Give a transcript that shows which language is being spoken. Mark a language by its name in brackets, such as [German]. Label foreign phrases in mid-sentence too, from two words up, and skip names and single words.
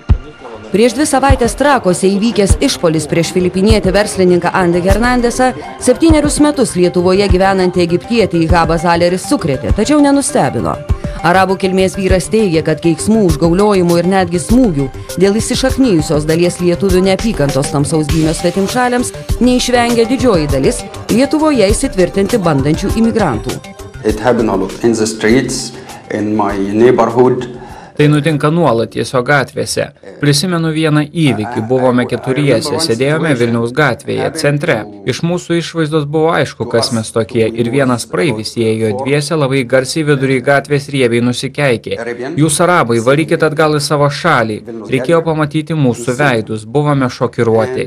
[Lithuanian] Prieš 2 savaitės Trakose įvykęs išpolis prieš filipinietį verslininką Andy Hernandesą 7 metus Lietuvoje gyvenantį egiptietį Ihabas Aleris sukrėtė, tačiau nenustebino. Arabų kilmės vyras teigia, kad keiksmų, užgauliojimų ir netgi smūgių dėl įsišaknijusios dalies lietuvių neapykantos tamsaus gymio svetimšaliams neišvengia didžioji dalis Lietuvoje įsitvirtinti bandančių imigrantų. [English] It happened a lot in the streets, in my neighborhood. [Lithuanian] Tai nutinka nuolat tiesiog gatvėse. Prisimenu vieną įvykį, buvome keturiese, sėdėjome Vilniaus gatvėje, centre. Iš mūsų išvaizdos buvo aišku, kas mes tokie, ir vienas praeivis įėjo dviese labai garsiai vidury gatvės riebiai nusikeikė. Jūs arabai, varykit atgal į savo šalį. Reikėjo pamatyti mūsų veidus, buvome šokiruoti.